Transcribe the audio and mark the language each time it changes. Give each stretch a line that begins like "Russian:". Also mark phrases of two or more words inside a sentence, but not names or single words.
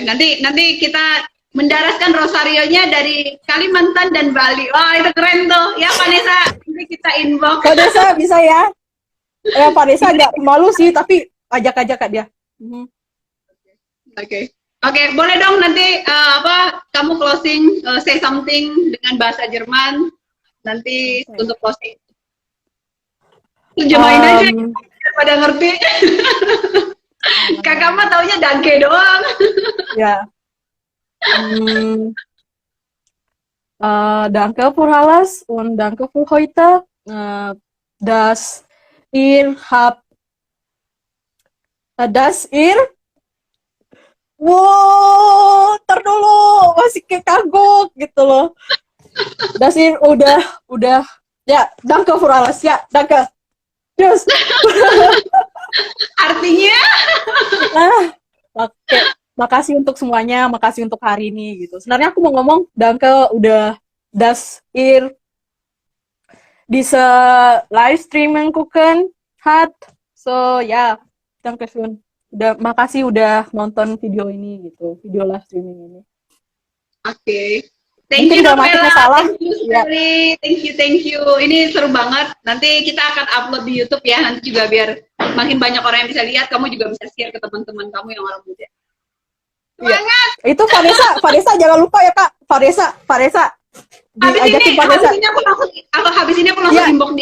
Indonesian: Nanti kita mendaraskan Rosario-nya dari Kalimantan dan Bali. Wah, itu keren tuh. Ya, Vanessa, nanti kita inbox. Vanessa bisa ya? Vanessa agak malu sih, tapi ajak Kak dia. Oke, boleh dong nanti kamu closing,
English: say something
Indonesian: dengan bahasa Jerman. Nanti untuk closing. Terjemahin aja, pada ngerti. Kakak mah taunya danke doang. Ya.
German: Danke für alles und danke für heute. Dass ihr
Indonesian: tar dulu masih kayak kagok gitu loh.
German: Dass ihr
Indonesian: udah ya,
German: danke für alles ya, danke.
Indonesian: Terus artinya oke. Makasih untuk semuanya, makasih untuk hari ini gitu. Sebenarnya aku mau ngomong danke udah
German: dass ihr diese Livestreaming gucken hat.
Indonesian: So ya,
German: danke schön.
Indonesian: Makasih udah nonton video ini gitu, video live streaming ini. Oke.
English: Thank you Novella, thank you.
Indonesian: Ini seru banget. Nanti kita akan upload di YouTube ya. Nanti juga biar makin banyak orang yang bisa lihat. Kamu juga bisa share ke teman-teman kamu yang orang muda. Semangat. Ya. Itu Vanessa jangan lupa ya Kak. Vanessa. Habis ini aku langsung inbox dia.